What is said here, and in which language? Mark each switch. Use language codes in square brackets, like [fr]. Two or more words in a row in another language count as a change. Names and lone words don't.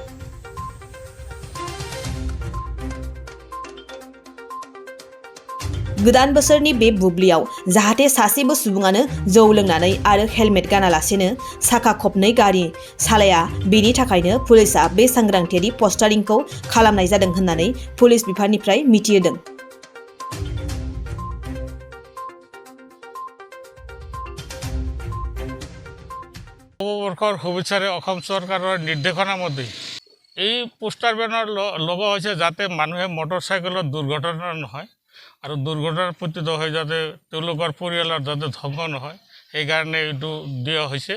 [brx] गोदान बोसोरनि बे बुब्लियाव जाहाथे सासेबो सुबुङानो जौ लोंनानै आरो हेलमेट गानालासेनो साखा खबनै गारि सालाया बेनि थाखायनो पुलिसा बे सांग्रांथियारि पस्टारिंखौ खालामनाय जादों होननानै पुलिस बिफाननिफ्राय मिथिहोदों। [as] নৱবৰ্ষৰ শুভেচ্ছাৰে অসম চৰকাৰৰ নিৰ্দেশনা মতে এই পোষ্টাৰ বেনাৰ লগোৱা হৈছে যাতে মানুহে মটৰচাইকেলত দুৰ্ঘটনা নহয় আৰু দুৰ্ঘটনাৰ পতিত হৈ যাতে তেওঁলোকৰ পৰিয়ালৰ যাতে ধ্বংস নহয় সেইকাৰণে এইটো দিয়া হৈছে।